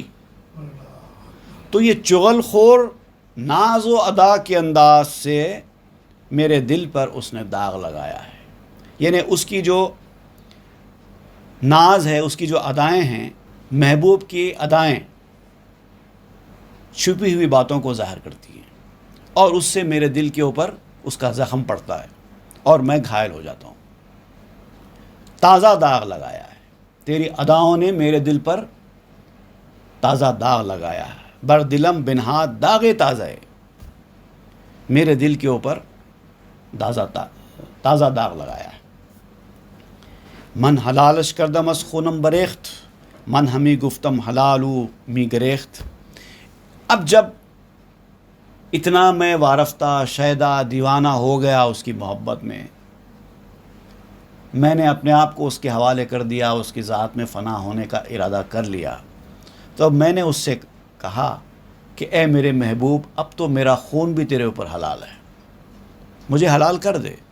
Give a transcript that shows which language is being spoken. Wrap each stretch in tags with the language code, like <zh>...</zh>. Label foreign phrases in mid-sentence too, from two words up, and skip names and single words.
<ur>تو یہ چغل خور ناز و ادا کے انداز سے میرے دل پر اس نے داغ لگایا ہے، یعنی اس کی جو ناز ہے، اس کی جو ادائیں ہیں، محبوب کی ادائیں چھپی ہوئی باتوں کو ظاہر کرتی ہیں، اور اس سے میرے دل کے اوپر اس کا زخم پڑتا ہے اور میں گھائل ہو جاتا ہوں۔ تازہ داغ لگایا ہے، تیری اداؤں نے میرے دل پر تازہ داغ لگایا ہے،</ur> <fa>بر دلم بنہاد داغ تازہ</fa> <ur>ہے، میرے دل کے اوپر تازہ داغ لگایا ہے۔</ur> <fa>من حلالش کردم از خونم بریخت، من ہمی گفتم حلالو می گریخت۔</fa> <ur>اب جب اتنا میں وارفتہ شیدا دیوانہ ہو گیا اس کی محبت میں نے اپنے آپ کو اس کے حوالے کر دیا، اس کی ذات میں فنا ہونے کا ارادہ کر لیا، تو اب میں نے اس سے کہا کہ اے میرے محبوب، اب تو میرا خون بھی تیرے اوپر حلال ہے، مجھے حلال کر دے،</ur>